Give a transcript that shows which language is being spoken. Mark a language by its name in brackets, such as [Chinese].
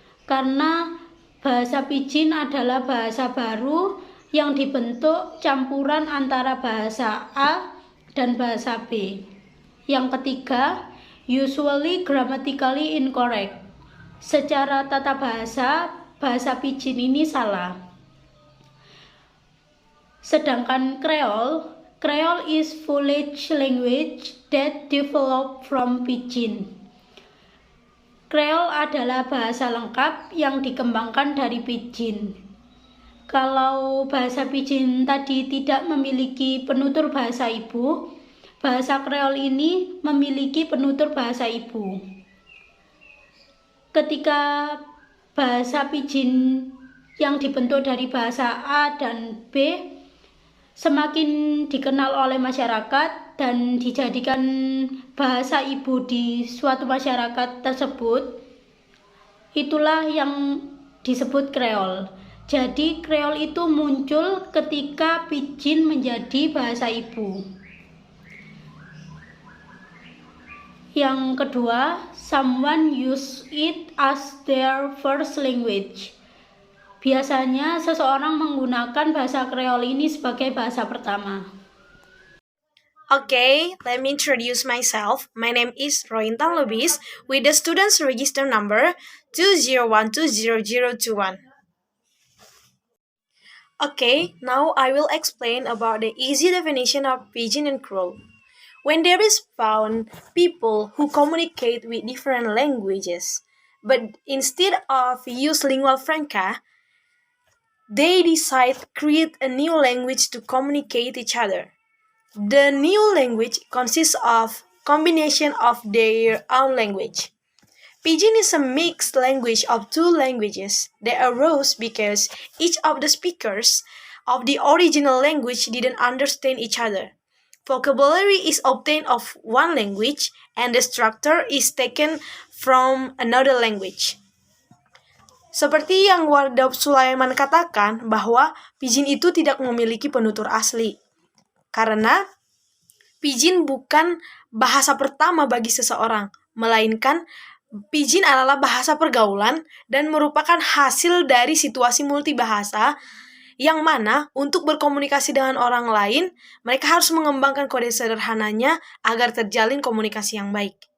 [Indonesian] Karena bahasa Pidgin adalah bahasa baru yang dibentuk campuran antara bahasa A dan bahasa B. Yang ketiga, [English] usually grammatically incorrect. [Indonesian] Secara tata bahasa, bahasa Pidgin ini salah. Sedangkan [English] Creole is village language that developed from Pidgin. [Indonesian] Creole adalah bahasa lengkap yang dikembangkan dari Pidgin. Kalau bahasa Pidgin tadi tidak memiliki penutur bahasa ibu, bahasa Creole ini memiliki penutur bahasa ibu. Ketika bahasa Pidgin yang dibentuk dari bahasa A dan B semakin dikenal oleh masyarakat dan dijadikan bahasa ibu di suatu masyarakat tersebut, itulah yang disebut Creole. Jadi Creole itu muncul ketika Pidgin menjadi bahasa ibu. Yang kedua, [English] someone use it as their first language. [Indonesian] Biasanya seseorang menggunakan bahasa Creole ini sebagai bahasa pertama. [English] Okay, let me introduce myself. My name is Rointan Lubis with the student's register number 201200021. Okay, now I will explain about the easy definition of Pidgin and Creole. When there is found people who communicate with different languages, but instead of use lingua franca, they decide to create a new language to communicate each other. The new language consists of combination of their own language. Pidgin is a mixed language of two languages that arose because each of the speakers of the original language didn't understand each other. Vocabulary is obtained of one language and the structure is taken from another language. [Indonesian] Seperti yang Wardah Sulaiman katakan bahwa Pidgin itu tidak memiliki penutur asli. Karena Pidgin bukan bahasa pertama bagi seseorang, melainkan Pidgin adalah bahasa pergaulan dan merupakan hasil dari situasi multibahasa yang mana untuk berkomunikasi dengan orang lain, mereka harus mengembangkan kode sederhananya agar terjalin komunikasi yang baik.